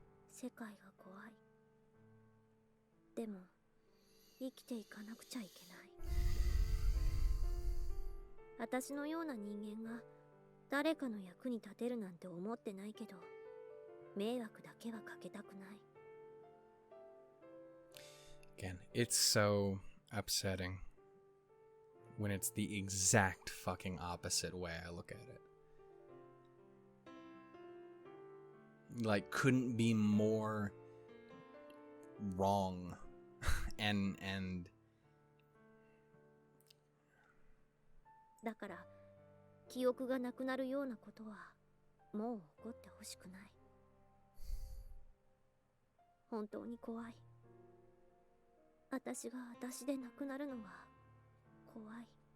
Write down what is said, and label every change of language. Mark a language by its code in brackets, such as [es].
[ja] 世界が怖い。でも生きていかなくちゃいけない。私のような人間が誰かの役に立てるなんて思ってないけど、迷惑だけはかけたくない。 [en] Again, it's so upsetting when it's the exact fucking opposite way I look at it. Like, couldn't be more wrong. and [ja] だから記憶がなくなるようなことはもう起こってほしくない。本当に怖い。私が私で亡くなるのは怖い。